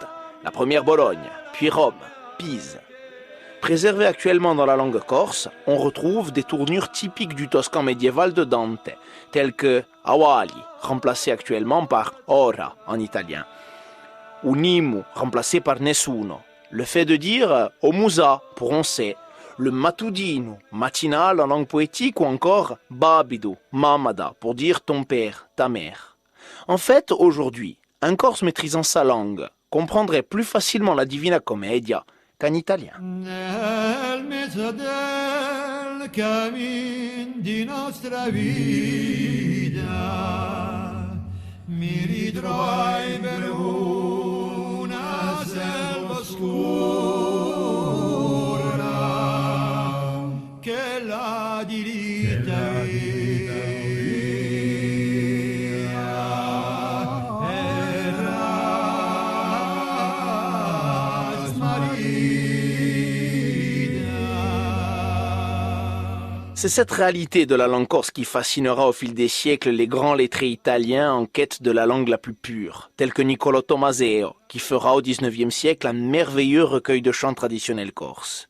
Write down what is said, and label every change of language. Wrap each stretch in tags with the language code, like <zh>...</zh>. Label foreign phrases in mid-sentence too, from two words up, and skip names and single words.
<fr>La première Bologne, puis Rome, Pise. Préservés actuellement dans la langue corse, on retrouve des tournures typiques du toscan médiéval de Dante, telles que awali, remplacé actuellement par ora en italien, ou nimu, remplacé par nessuno, le fait de dire omusa pour on sait, le matudino, matinal en langue poétique, ou encore</fr> <co>babidu, mamada,</co> <fr>pour dire ton père, ta mère. En fait, aujourd'hui, un Corse maîtrisant sa langue comprendrait plus facilement la Divina Commedia qu'un italien.</fr> <it>Nel mezzo del cammin di nostra vita mi ritrovai per una selva oscura che la diritta</it> <fr>C'est cette réalité de la langue corse qui fascinera au fil des siècles les grands lettrés italiens en quête de la langue la plus pure, tels que Niccolò Tommaseo, qui fera au XIXe siècle un merveilleux recueil de chants traditionnels corses.</fr>